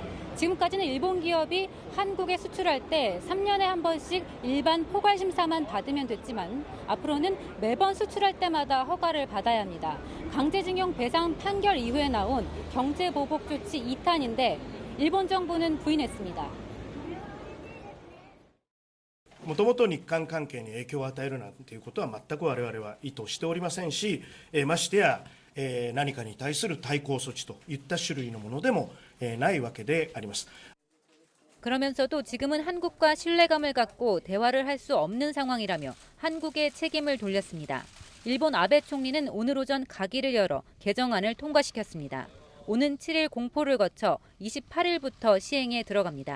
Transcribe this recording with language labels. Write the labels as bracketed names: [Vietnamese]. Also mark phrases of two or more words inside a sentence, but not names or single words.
[Korean] 지금까지는 일본 기업이 한국에 수출할 때 3년에 한 번씩 일반 포괄 심사만 받으면 됐지만 앞으로는 매번 수출할 때마다 허가를 받아야 합니다. 강제징용 배상 판결 이후에 나온 경제보복 조치 2탄인데 일본 정부는 부인했습니다. [Japanese] もともと日韓関係に影響を与えるなんていうことは全く我々は意図しておりませんし、ましてや何かに対する対抗措置といった種類のものでもないわけであります。 [Korean] 그러면서도 지금은 한국과 신뢰감을 갖고 대화를 할 수 없는 상황이라며 한국에 책임을 돌렸습니다. 일본 아베 총리는 오늘 오전 가기를 열어 개정안을 통과시켰습니다. 오는 7일 공포를 거쳐 28일부터 시행에 들어갑니다.